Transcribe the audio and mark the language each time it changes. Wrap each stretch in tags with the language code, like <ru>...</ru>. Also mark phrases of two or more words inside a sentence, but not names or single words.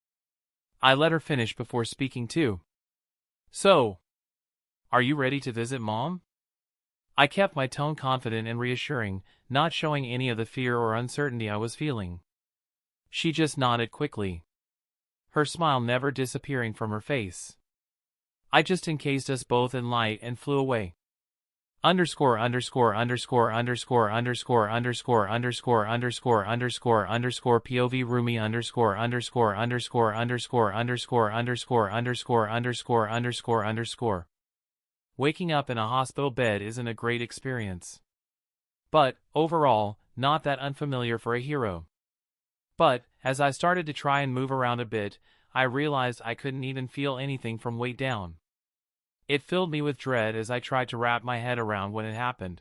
<en>I let her finish before speaking too. So, are you ready to visit Mom? I kept my tone confident and reassuring, not showing any of the fear or uncertainty I was feeling. She just nodded quickly, her smile never disappearing from her face. I just encased us both in light and flew away. Underscore underscore underscore underscore underscore underscore underscore underscore underscore underscore POV Rumi underscore underscore underscore underscore underscore underscore underscore underscore underscore underscore. Waking up in a hospital bed isn't a great experience. But, overall, not that unfamiliar for a hero. But, as I started to try and move around a bit, I realized I couldn't even feel anything from weight down. It filled me with dread as I tried to wrap my head around what had happened.</en>